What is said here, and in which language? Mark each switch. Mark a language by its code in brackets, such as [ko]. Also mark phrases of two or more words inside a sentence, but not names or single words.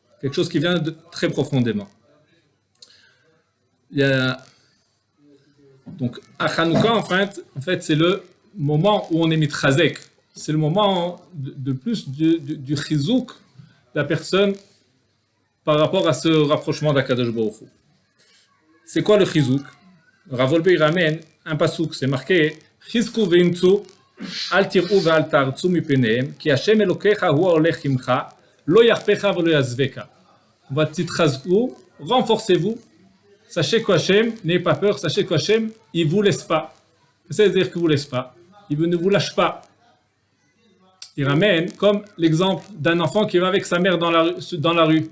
[fr] Quelque chose qui vient de très profondément. Donc, à Chanukah, en fait, c'est le moment où on est mitchazek. C'est le moment de plus du chizouk de la personne par rapport à ce rapprochement d'Akadosh Baruch Hu. C'est quoi le chizouk? Rav Wolbe ramène un pasouk, c'est marqué [he] חזקו ואמצו אל תיראו ואל תערצו מפניהם כי השם אלוקיך הוא ההולך עמך לא ירפך ולא יעזבך. [fr] Renforcez-vous. Sachez qu'Hachem, n'ayez pas peur, sachez qu'Hachem, il ne vous laisse pas. C'est-à-dire qu'il ne vous laisse pas. Il ne vous lâche pas. Il ramène comme l'exemple d'un enfant qui va avec sa mère dans la rue.